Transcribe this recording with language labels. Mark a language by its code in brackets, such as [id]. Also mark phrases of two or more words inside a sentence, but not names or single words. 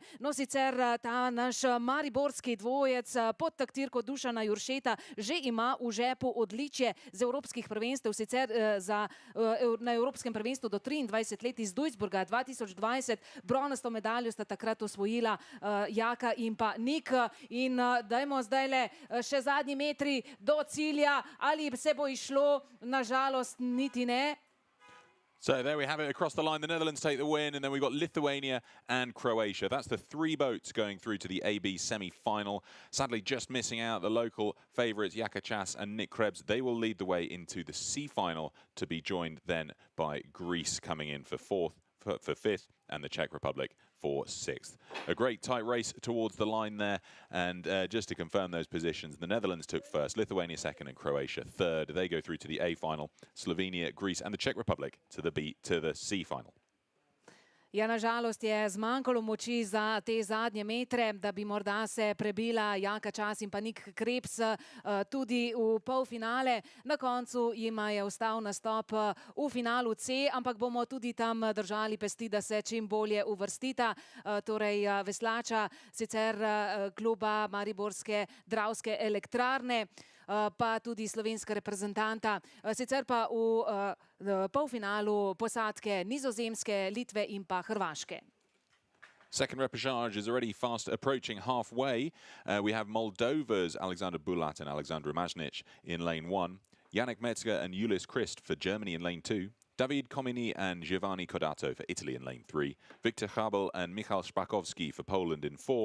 [sl] No, sicer ta naš mariborski dvojec pod taktirko Dušana Juršeta že ima v žepu odličje z evropskih prvenstev, sicer na Evropskem prvenstvu do 23 let iz Duisburga 2020. Bronasto medaljo sta takrat osvojila Jaka in pa Nik. In dajmo zdajle še zadnji metri do cilja. Ali se bo išlo? Nažalost, niti ne. [en] So there we have it across the line. The Netherlands take the win, and then we've got Lithuania and Croatia. That's the 3 boats going through to the AB semi-final. Sadly, just missing out the local favourites, Jakachas and Nick Krebs. They will lead the way into the C-final to be joined then by Greece coming in for 5th, and the Czech Republic for 6th. A great tight race towards the line there, and just to confirm those positions, the Netherlands took 1st, Lithuania 2nd, and Croatia 3rd. They go through to the A final, Slovenia, Greece, and the Czech Republic to the C final. [sl] Ja, nažalost je zmanjkalo moči za te zadnje metre, da bi morda se prebila Jaka Čas in pa Nik Krebs tudi v polfinale. Na koncu jima je ostal nastop v finalu C, ampak bomo tudi tam držali pesti, da se čim bolje uvrstita. Torej veslača sicer kluba Mariborske Dravske elektrarne, pa tudi slovenska reprezentanta, sicer pa v polfinalu posadke Nizozemske, Litve in pa Hrvaške. [en] Second repechage is already fast approaching halfway. We have Moldova's Alexander Bulat and Alexandra Maznic in lane 1. Yannick Metzger and Julius Christ for Germany in lane 2. David Comini and Giovanni Codato for Italy in lane 3. Victor Chabel and Michal Szpakowski for Poland in 4.